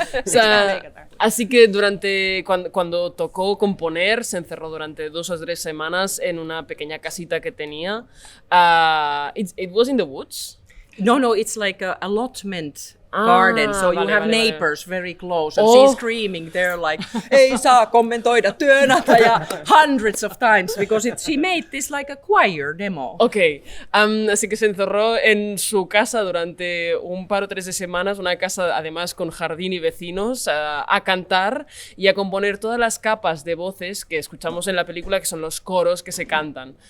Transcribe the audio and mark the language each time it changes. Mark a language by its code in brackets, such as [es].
[es] O sea, así que cuando tocó componer, se encerró durante 2 o 3 semanas en una pequeña casita que tenía. [en] It was in the woods? No, it's like a allotment garden, so you have neighbors very close, and she's screaming there like, [fi] ei saa kommentoida työnantaja, [en] hundreds of times, because she made this like a choir demo. [es] Ok, así que se encerró en su casa durante un par o 3 de semanas, una casa además con jardín y vecinos, a cantar y a componer todas las capas de voces que escuchamos en la película, que son los coros que se cantan.